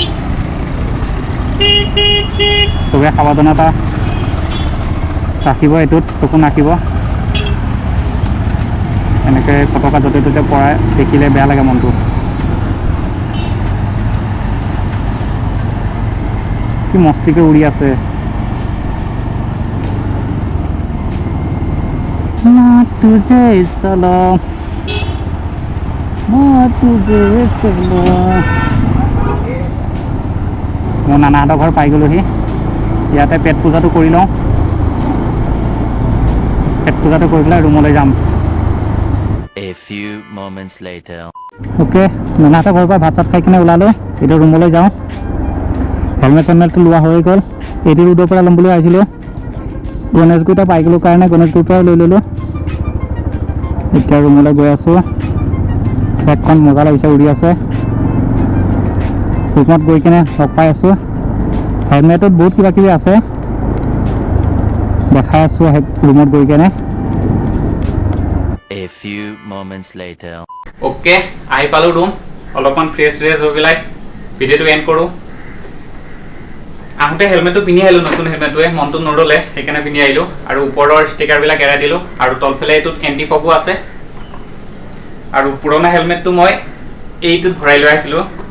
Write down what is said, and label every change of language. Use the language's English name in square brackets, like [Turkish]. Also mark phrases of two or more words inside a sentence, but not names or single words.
[Assamese] চবে সাৱধানতা ৰাখিব এইটোত চকু নাখিব এনেকৈ পতাকা য'তে ত'তে পৰাই দেখিলে বেয়া লাগে মনটো কি মস্তিকৈ উৰি আছে [Hindi] तुझे सलाम तुझे सलाम [Assamese] মোৰ নানাহঁতৰ ঘৰ পাই গ'লোহি ইয়াতে পেট পূজাটো কৰি লওঁ পেট পূজাটো কৰি পেলাই ৰুমলৈ যাম [English] A few moments later. [Assamese] ওকে নানাহঁতৰ ঘৰৰ পৰা ভাত চাত খাই কিনে ওলালোঁ এতিয়া ৰুমলৈ যাওঁ হেলমেট চেলমেটটো লোৱা হৈ গ'ল এইটো ৰোডৰ পৰা ল'ম বুলি আহিছিলোঁ গণেশগুৰিতে পাই গ'লোঁ কাৰণে গণেশগুৰিৰ পৰাই লৈ ল'লোঁ এতিয়া ৰুমলৈ গৈ আছোঁ ট্ৰেকখন মজা লাগিছে উৰি আছে ৰুমত গৈ কিনে লগ পাই আছোঁ হেলমেটত বহুত কিবা কিবি আছে দেখাই আছোঁ ৰুমত গৈ কিনে [English] A few moments later. [Assamese] ওকে আহি পালোঁ ৰুম অলপমান ফ্ৰেছ হৈ পেলাই ভিডিঅ'টো এণ্ড কৰোঁ আহোঁতে হেলমেটটো পিন্ধি আহিলোঁ নতুন হেলমেটটোৱে মনটো নৰলে সেইকাৰণে পিন্ধি আহিলোঁ আৰু ওপৰৰ ষ্টিকাৰবিলাক এৰাই দিলোঁ আৰু তলফালে এইটোত [English] anti fog [Assamese] আছে আৰু পুৰণা হেলমেটটো মই এইটোত ভৰাই লৈ আহিছিলোঁ